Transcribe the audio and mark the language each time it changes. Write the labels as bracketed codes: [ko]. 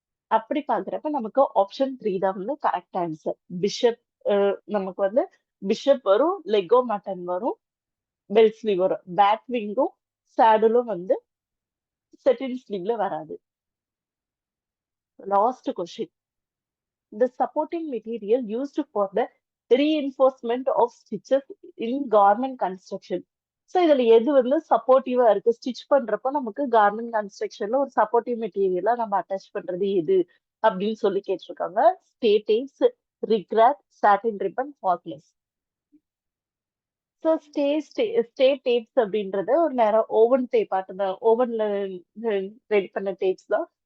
[ta] அப்படி பார்க்கிறப்ப நமக்கு ஆப்ஷன் 3 தான் வந்து கரெக்ட் ஆன்சர். பிஷப் அ நமக்கு வந்து பிஷப் வரும், லெகோ மட்டன் வரும், பெல் ஸ்லீவ் வரும். பேட் விங்கும், சேடலும் வந்து செட்டின் ஸ்லீவ்ல வராது. Last question. [en] The supporting material used for the reinforcement of stitches in garment construction. [ta] So இதுல எது வந்து சப்போர்ட்டிவா இருக்கு ஸ்டிச் பண்றப்ப நமக்கு கார்மெண்ட் கன்ஸ்ட்ரக்ஷன்ல ஒரு சப்போர்ட்டிவ் மெட்டீரியலா நம்ம அட்டாச் பண்றது எது அப்படின்னு சொல்லி கேட்டிருக்காங்க. ஸ்டேடேப்ஸ், ரிக்ராக், சாட்டின் ரிப்பன், ஃபாக்லெஸ். ஸோ ஸ்டே டேப்ஸ் அப்படின்றது ஒரு நேரம் ஓவன் டேப் தான் ஓவன்ல ரெடி பண்ண டேப்ஸ் தான்.